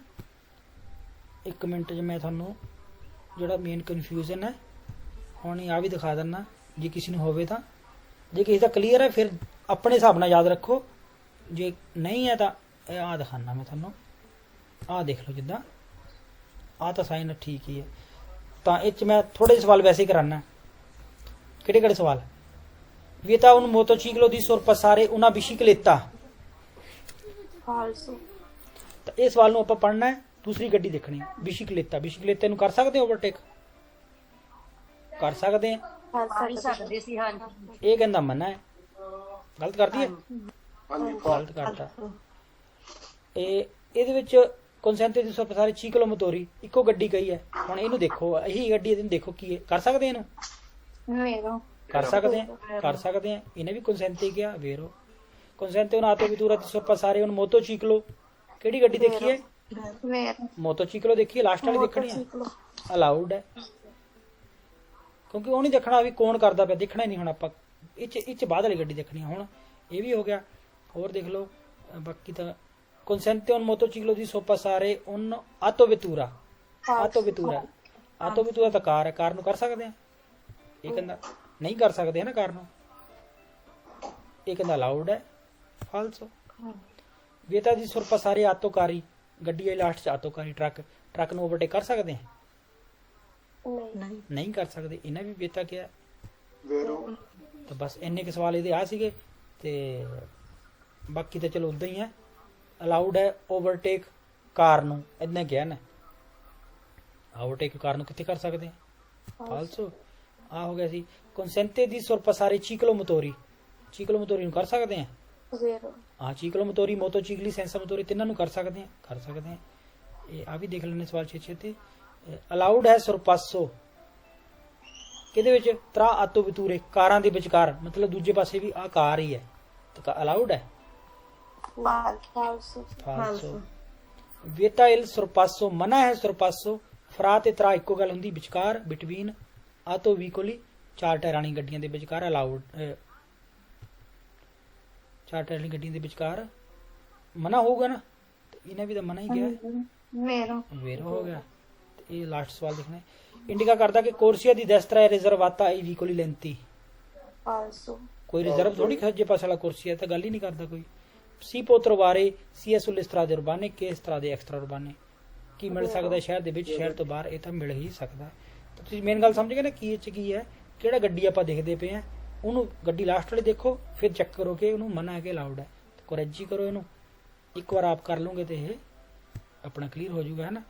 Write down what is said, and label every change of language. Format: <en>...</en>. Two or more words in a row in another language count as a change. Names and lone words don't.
<pa>1 ਮਿੰਟ 'ਚ ਮੈਂ ਤੁਹਾਨੂੰ ਜਿਹੜਾ ਮੇਨ ਕਨਫਿਊਜ਼ਨ ਹੈ ਹੁਣ ਆ ਵੀ ਦਿਖਾ ਦਿੰਦਾ, ਜੇ ਕਿਸੇ ਨੂੰ ਹੋਵੇ ਤਾਂ। ਜੇ ਕਿਸੇ ਦਾ ਕਲੀਅਰ ਹੈ ਫਿਰ ਆਪਣੇ ਹਿਸਾਬ ਨਾਲ ਯਾਦ ਰੱਖੋ, ਜੇ ਨਹੀਂ ਹੈ ਤਾਂ ਇਹ ਆਹ ਦਿਖਾਣਾ ਮੈਂ ਤੁਹਾਨੂੰ। ਆਹ ਦੇਖ ਲਓ, ਜਿੱਦਾਂ ਆਹ ਤਾਂ ਸਾਈਨ ਠੀਕ ਹੀ ਹੈ। ਤਾਂ ਇਹ 'ਚ ਮੈਂ ਥੋੜੇ ਜਿਹੇ ਸਵਾਲ ਵੈਸੇ ਹੀ ਕਰਾਨਾ। ਕਿਹੜੇ ਕਿਹੜੇ ਸਵਾਲ?</pa> <it>Vieta un motociclo di sorpassare una bicicletta। ਫਾਲਸੋ</it> <pa>ਤਾਂ ਇਹ ਸਵਾਲ ਨੂੰ ਆਪਾਂ ਪੜ੍ਹਨਾ ਹੈ, ਦੂਸਰੀ ਗੱਡੀ ਦੇਖਣੀ। ਬਿਸ਼ਿਕਲੇਤਾ, ਬਿਸ਼ਿਕਲੇਤੇ ਨੂੰ ਕਰ ਸਕਦੇ ਹੋ ਓਵਰਟੇਕ? ਕਰ ਸਕਦੇ ਆ। ਕਰ ਹੀ ਸਕਦੇ ਸੀ। ਹਾਂਜੀ ਇਹ ਕਹਿੰਦਾ ਮਨਾ ਹੈ, ਗਲਤ ਕਰਦੀ ਹੈ, ਗਲਤ ਕਰਤਾ। ਇਹਦੇ ਵਿੱਚ</pa> <it>consente di sorpassare ciclo motori</it> <pa>ਇੱਕੋ ਗੱਡੀ ਕਹੀ ਹੈ। ਹੁਣ ਇਹਨੂੰ ਦੇਖੋ, ਇਹੀ ਗੱਡੀ ਇਹਨੂੰ ਦੇਖੋ ਕੀ ਹੈ। ਕਰ ਸਕਦੇ ਇਹਨੂੰ?</pa> <it>ਵੇਰੋ</it> <pa>ਕਰ ਸਕਦੇ ਆ, ਕਰ ਸਕਦੇ ਆ। ਇਹਨੇ ਵੀ ਕਨਸੈਂਤੇ ਕਿਹਾ,</pa> <it>vero consente un auto vettura di sorpassare un motociclo.</it> <pa>ਕਿਹੜੀ ਗੱਡੀ ਦੇਖੀ ਹੈ?</pa> <it>ਵੇਰੋ</it> <pa>ਮੋਟੋਚਿਕਲੋ ਦੇਖੀ, ਲਾਸਟ ਵਾਲੀ ਦੇਖਣੀ ਹੈ। ਅਲਾਉਡ ਹੈ, ਕਿਉਂਕਿ ਉਹ ਨਹੀਂ ਦੇਖਣਾ ਵੀ ਕੌਣ ਕਰਦਾ ਪਿਆ, ਦੇਖਣਾ ਹੀ ਨਹੀਂ। ਹੁਣ ਆਪਾਂ ਇਹ 'ਚ ਬਾਅਦ ਵਾਲੀ ਗੱਡੀ ਦੇਖਣੀ ਹੈ। ਹੁਣ ਇਹ ਵੀ ਹੋ ਗਿਆ। ਹੋਰ ਦੇਖ ਲਓ ਬਾਕੀ ਤਾਂ।</pa> <it>consente un motociclo di sorpassare un auto vettura। auto vettura, auto vettura</it> <pa>ਤਾਂ ਕਾਰ ਹੈ, ਕਾਰ ਨੂੰ ਕਰ ਸਕਦੇ ਆ। ਇਹ ਕਹਿੰਦਾ ਨਹੀਂ ਕਰ ਸਕਦੇ ਹੈ ਨਾ ਕਾਰ ਨੂੰ, ਇਹ ਕਹਿੰਦਾ ਅਲਾਉਡ ਹੈ, ਫਾਲਸੋ।</pa> <it>Vieta di sorpassare autocari,</it> <pa>ਗੱਡੀ ਹੈ ਲਾਸਟ 'ਚ autocari, ਟਰੱਕ ਨੂੰ ਓਵਰਟੇਕ ਕਰ ਸਕਦੇ ਆ? ਨਹੀਂ ਨਹੀਂ ਕਰ ਸਕਦੇ, ਇਹਨਾਂ ਵੀ ਵੇਤਾ ਕਿਹਾ। ਤਾਂ ਬਸ ਇੰਨੇ ਕੁ ਸਵਾਲ ਇਹਦੇ ਆ ਸੀਗੇ। ਤੇ ਬਾਕੀ ਤਾਂ ਚਲੋ ਉਦਾਂ ਹੀ ਹੈ। ਅਲਾਉਡ ਹੈ ਓਵਰਟੇਕ ਕਾਰ ਨੂੰ, ਇਦਾਂ ਕਿਹਾ ਨਾ। ਓਵਰਟੇਕ ਕਾਰ ਨੂੰ ਕਿੱਥੇ ਕਰ ਸਕਦੇ ਆ? ਫਾਲਸੋ। ਆ ਹੋ ਗਿਆ ਸੀ।</pa> <it>consente di sorpassare ciclo motori, ciclo motori</it> <pa>ਨੂੰ ਕਰ ਸਕਦੇ ਆ?</pa> <it>ਵੇਰੋ</it> <pa>ਹਾਂ,</pa> <it>ciclo motori, motocicli, senza motori</it> <pa>ਤਿੰਨਾਂ ਨੂੰ ਕਰ ਸਕਦੇ ਆ, ਕਰ ਸਕਦੇ ਆ। ਇਹ ਆ ਵੀ ਦੇਖ ਲੈਣੇ ਸਵਾਲ ਛੇ ਤੇ। ਅਲਾਉਡ ਹੈ sorpasso ਕਿਹਦੇ ਵਿੱਚ?</pa> <it>tra auto vetture,</it> <pa>ਕਾਰਾਂ ਦੇ ਵਿਚਕਾਰ, ਮਤਲਬ ਦੂਜੇ ਪਾਸੇ ਵੀ ਆ ਕਾਰ ਹੀ ਹੈ, ਤਾਂ ਅਲਾਉਡ ਹੈ,</pa> <it>ਫਾਲਸੋ ਫਾਲਸੋ। Vieta il sorpasso,</it> <pa>ਮਨਾ ਹੈ sorpasso। ਫਰਾ ਤੇ ਤਰਾ ਇੱਕੋ ਗੱਲ ਹੁੰਦੀ, ਵਿਚਕਾਰ, ਬਿਟਵੀਨ। ਆਤੋ ਵੀਕੋਲੀ, 4 ਟਾਇਰਾਂ ਵਾਲੀ ਗੱਡੀਆਂ ਦੇ ਵਿਚਕਾਰ ਅਲਾਉਡ, 4 ਟਾਇਰਾਂ ਵਾਲੀ ਗੱਡੀਆਂ ਦੇ ਵਿਚਕਾਰ ਮਨਾ ਹੋਊਗਾ ਨਾ। ਤੇ ਇਹਨੇ ਵੀ ਤਾਂ ਮਨਾ ਹੀ ਕਿਹਾ,</pa> <it>ਵੇਰੋ</it> <pa>ਵੇਰੋ ਹੋ ਗਿਆ। ਤੇ ਇਹ ਲਾਸਟ ਸਵਾਲ ਦੇਖਣਾ। ਇੰਡੀਕਾ ਕਰਦਾ ਕਿ</pa> <it>corsia di destra è riservata ai vicoli lenti. ਫਾਲਸੋ</it> <pa>ਕੋਈ ਰਿਜ਼ਰਵ ਥੋੜੀ ਸੱਜੇ ਪਾਸੇ ਵਾਲਾ ਕੁਰਸੀ ਹੈ, ਤਾਂ ਗੱਲ ਹੀ ਨਹੀਂ ਕਰਦਾ ਕੋਈ।</pa> <it>ਸੀ può trovare sia sulle strade urbane che strade extraurbane।</it> <pa>ਕੀ ਮਿਲ ਸਕਦਾ ਸ਼ਹਿਰ ਦੇ ਵਿੱਚ, ਸ਼ਹਿਰ ਤੋਂ ਬਾਹਰ? ਇਹ ਤਾਂ ਮਿਲ ਹੀ ਸਕਦਾ। ਤਾਂ ਤੁਸੀਂ ਮੇਨ ਗੱਲ ਸਮਝ ਗਏ ਨਾ ਕੀ ਇਹ 'ਚ ਕੀ ਹੈ। ਕਿਹੜਾ ਗੱਡੀ ਆਪਾਂ ਦੇਖਦੇ ਪਏ ਆ, ਉਹਨੂੰ ਗੱਡੀ ਲਾਸਟ ਵਾਲੇ ਦੇਖੋ, ਫਿਰ ਚੈੱਕ ਕਰੋ ਕਿ ਉਹਨੂੰ ਮਨਾ ਹੈ ਕਿ ਅਲਾਉਡ ਹੈ। ਕੁਰੈਜੀ ਕਰੋ ਇਹਨੂੰ, ਇੱਕ ਵਾਰ ਆਪ ਕਰ ਲਓਗੇ ਤੇ ਇਹ ਆਪਣਾ ਕਲੀਅਰ ਹੋ ਜਾਊਗਾ, ਹੈ ਨਾ।</pa>